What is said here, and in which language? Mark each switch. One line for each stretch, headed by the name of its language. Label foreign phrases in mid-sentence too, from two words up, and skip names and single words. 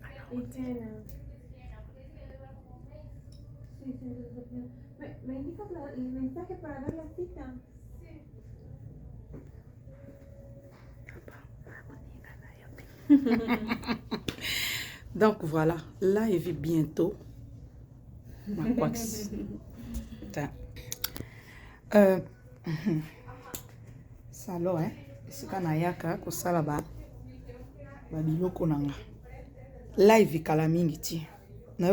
Spanish: Y tiene. Sí, me indicas el mensaje para ver la cita.
French: Donc voilà, live bientôt.
Lingala: Salo esika nayaka kosala babiloko nanga live kala mingi ti nayo